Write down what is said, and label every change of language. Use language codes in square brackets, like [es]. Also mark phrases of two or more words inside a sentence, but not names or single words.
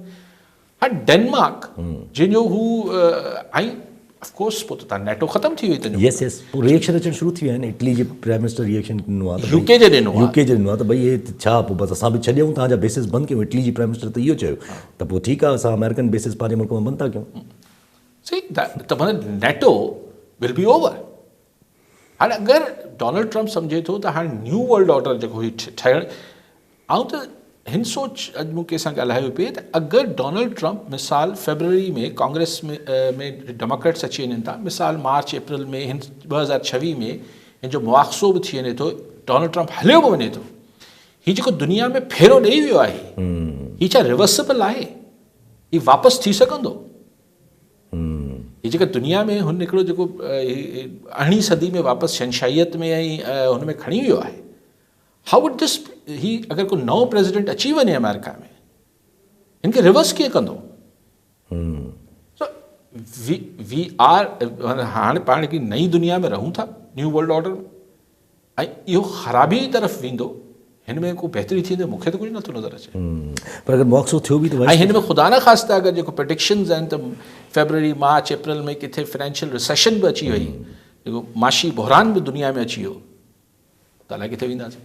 [sd] हाणे डेनमार्क जंहिंजो हू ऐं ऑफकोर्स पोइ त तव्हां नेटो ख़तमु थी वई तुंहिंजो, [en] yes yes, [sd] पोइ रिएक्शन अचणु शुरू थी विया आहिनि। इटली जे [en] prime minister [sd] रिएक्शन ॾिनो आहे, यूके जे ॾिनो आहे, यूके जे ॾिनो आहे त भई हे छा पोइ बसि असां बि छॾियूं तव्हांजा बेसिस बंदि कयूं। इटली जी [en] prime minister [sd] त इहो चयो त पोइ ठीकु आहे असां अमेरिकन बेसिस पंहिंजे मुल्क में बंदि था कयूं। सही त माना [en] NATO will be over. [sd] हाणे अगरि डोनाल्ड ट्रम्प सम्झे थो त हाणे [en] new world order [sd] जेको हुई ठहिणु, आउं त हिन सोच अॼु मूं कंहिंसां ॻाल्हायो पिए त अगरि डोनाल्ड ट्रम्प मिसाल फेबरवरी में कांग्रेस में डेमोक्रेट्स अची वञनि था, मिसाल मार्च अप्रैल में हिन 2026 में हिन जो मुआख़ज़ो बि थी वञे थो, डोनाल्ड ट्रम्प हलियो बि वञे थो, हीउ जेको दुनिया में फेरो ॾेई वियो आहे हीउ छा रिवर्सिबल आहे? हीउ वापसि थी सघंदो? हीअ जेका दुनिया में हुन हिकिड़ो जेको 18वीं सदी में वापसि शहनशाहियत में ऐं हुन में खणी वियो आहे, [en] How would this, [sd] ही अगरि को नओं प्रेसिडेंट अची वञे अमेरिका में, हिन खे रिवर्स कीअं कंदो? [en] So we are, [sd] हाणे पाण हिकिड़ी नई दुनिया में रहूं था, [en] new world order [sd] में, ऐं इहो ख़राबी तरफ़ वेंदो, हिन में को बहितरी थींदे मूंखे त कुझु नथो नज़र अचे। पर अगरि मुआख़ज़ो थियो बि त ऐं हिन में ख़ुदा न ख़ास्ता अगरि जेको प्रेडिक्शन्स आहिनि त फेबरवरी मार्च अप्रैल में किथे [en] financial recession [sd] बि अची वई, जेको माशी बहरान बि दुनिया में अची वियो, त अलाए किथे वेंदासीं।